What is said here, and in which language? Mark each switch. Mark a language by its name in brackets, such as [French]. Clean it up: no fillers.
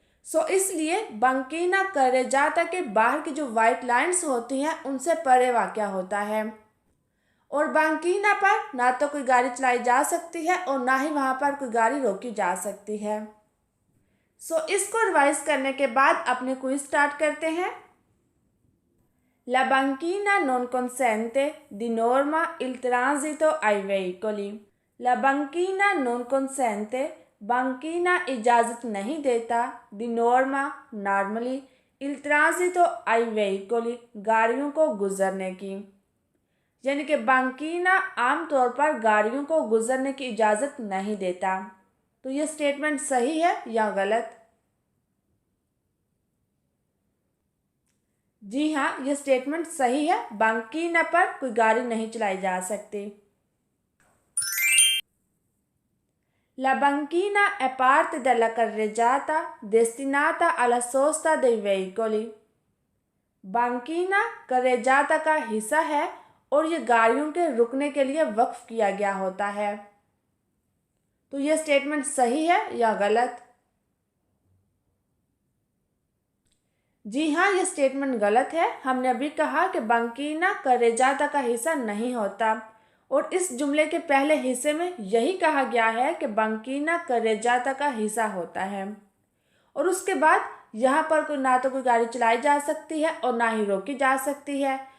[Hindi] सो इसलिए बंकीना कर्रेजाता के बाहर की जो वाइट लाइंस होती हैं उनसे परे वाक़या होता है। और बंकीना पर ना तो कोई गाड़ी चलाई जा सकती है और ना ही वहाँ पर कोई गाड़ी रोकी जा सकती है। सो इसको रिवाइज करने के बाद अपने क्विज स्टार्ट करते हैं। [Italian] La banchina non consente di norma il transito ai veicoli। La banchina non consente banchina [Hindi] इजाज़त नहीं देता [Italian] di norma नॉर्मली il transito ai veicoli [Hindi] गाड़ियों को गुजरने की। यानी कि बांकीना आमतौर पर गाड़ियों को गुजरने की इजाज़त नहीं देता। तो ये स्टेटमेंट सही है या गलत? जी हाँ, ये स्टेटमेंट सही है। बांकीना पर कोई गाड़ी नहीं चलाई जा सकती। [Italian] La banchina è parte della carreggiata destinata alla sosta dei veicoli। [Hindi] बांकीना carreggiata का हिस्सा है और ये गाड़ियों के रुकने के लिए वक्फ किया गया होता है। तो ये स्टेटमेंट सही है या गलत? जी हाँ, ये स्टेटमेंट गलत है। हमने अभी कहा कि बांकीना carreggiata का हिस्सा नहीं होता और इस जुमले के पहले हिस्से में यही कहा गया है कि बांकीना carreggiata का हिस्सा होता है और उसके बाद यहाँ पर कोई ना तो कोई गाड़ी चलाई जा सकती है और ना ही रोकी जा सकती है।